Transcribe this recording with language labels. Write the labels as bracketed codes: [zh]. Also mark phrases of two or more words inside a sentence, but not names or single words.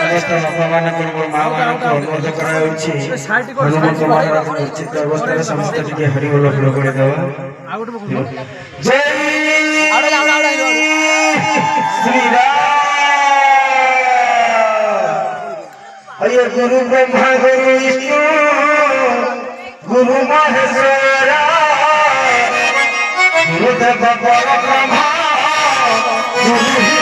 [or] ବାପା ମାନଙ୍କୁ ମୋ ମା ମାନଙ୍କୁ ଅନୁରୋଧ କରାଯାଉଛି ହନୁମନ୍ତ ମହାରାଜ ନିଶ୍ଚିତ ଅବସ୍ଥାରେ ସମସ୍ତେ ଟିକେ ହରିବୋଲ ଫୁଲ କରିଦେବା। ଜୟ ଶ୍ରୀରାମ। [sa] ये गुरु ब्रह्मा गुरु विष्णु गुरु महेश्वरा गुरुदेव परब्रह्मा गुरु